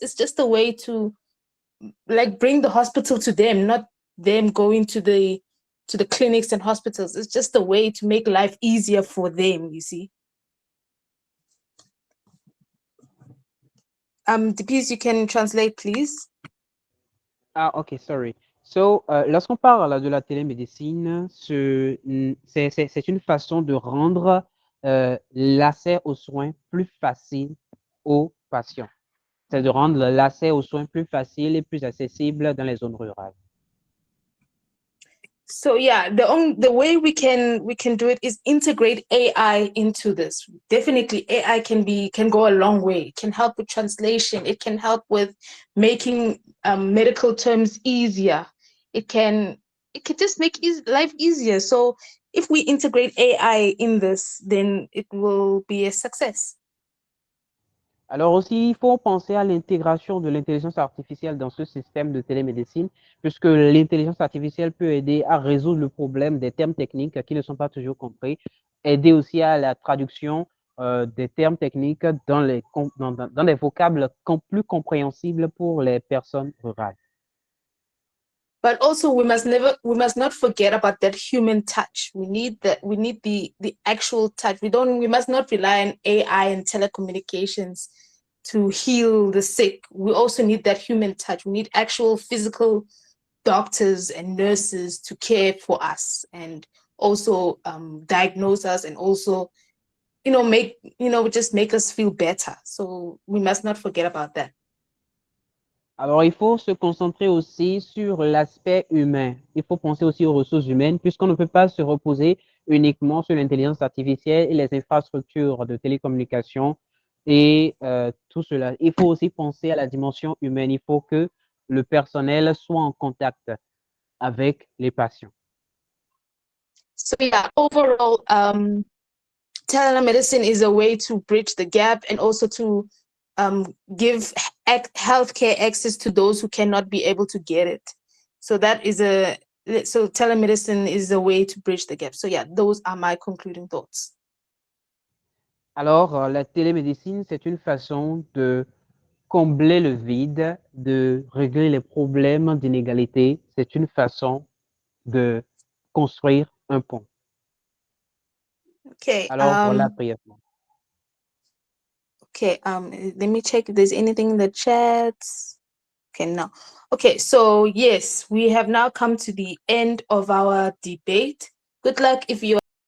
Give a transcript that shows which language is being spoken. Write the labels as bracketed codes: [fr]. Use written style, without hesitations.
[en] It's just a way to like bring the hospital to them, not them going to the clinics and hospitals. It's just a way to make life easier for them, you see. Please, you can translate, please. Ah, ok, sorry. [fr] So, lorsqu'on parle de la télémédecine, c'est une façon de rendre l'accès aux soins plus facile aux patients. C'est de rendre l'accès aux soins plus facile et plus accessible dans les zones rurales. [en] So yeah, the way we can do it is integrate AI into this. Definitely, AI can go a long way. It can help with translation. It can help with making medical terms easier. It can just make life easier. So if we integrate AI in this, then it will be a success. [fr] Alors aussi, il faut penser à l'intégration de l'intelligence artificielle dans ce système de télémédecine, puisque l'intelligence artificielle peut aider à résoudre le problème des termes techniques qui ne sont pas toujours compris, aider aussi à la traduction des termes techniques dans les vocables plus compréhensibles pour les personnes rurales. [en] But also we must not forget about that human touch. We need the actual touch. We must not rely on AI and telecommunications to heal the sick. We also need that human touch. We need actual physical doctors and nurses to care for us and also diagnose us and also, just make us feel better. So we must not forget about that. [fr] Alors, il faut se concentrer aussi sur l'aspect humain. Il faut penser aussi aux ressources humaines, puisqu'on ne peut pas se reposer uniquement sur l'intelligence artificielle et les infrastructures de télécommunication et tout cela. Il faut aussi penser à la dimension humaine. Il faut que le personnel soit en contact avec les patients. [en] So yeah, overall, telemedicine is a way to bridge the gap and also to give healthcare access to those who cannot be able to get it. So so telemedicine is a way to bridge the gap. So yeah, those are my concluding thoughts. [fr] Alors, la télémédecine, c'est une façon de combler le vide, de régler les problèmes d'inégalité. C'est une façon de construire un pont. [en] Okay. [fr] Alors, voilà brièvement. [en] Okay, let me check if there's anything in the chat. Okay, no. Okay, so yes, we have now come to the end of our debate. Good luck if you